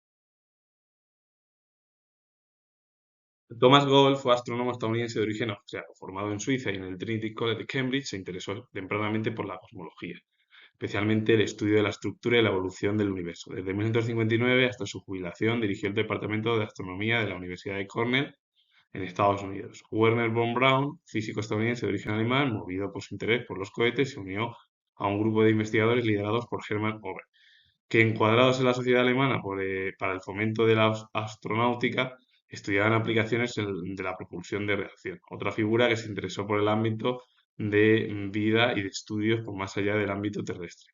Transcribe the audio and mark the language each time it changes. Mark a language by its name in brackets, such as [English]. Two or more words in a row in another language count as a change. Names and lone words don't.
[Spanish] Thomas Gold fue astrónomo estadounidense de origen austriaco, formado en Suiza y en el Trinity College de Cambridge. Se interesó tempranamente por la cosmología, especialmente el estudio de la estructura y la evolución del universo. Desde 1959 hasta su jubilación dirigió el Departamento de Astronomía de la Universidad de Cornell en Estados Unidos. Werner von Braun, físico estadounidense de origen alemán, movido por su interés por los cohetes, se unió a un grupo de investigadores liderados por Hermann Ober, que encuadrados en la sociedad alemana para el fomento de la astronáutica, estudiaban aplicaciones de la propulsión de reacción. Otra figura que se interesó por el ámbito de vida y de estudios por más allá del ámbito terrestre.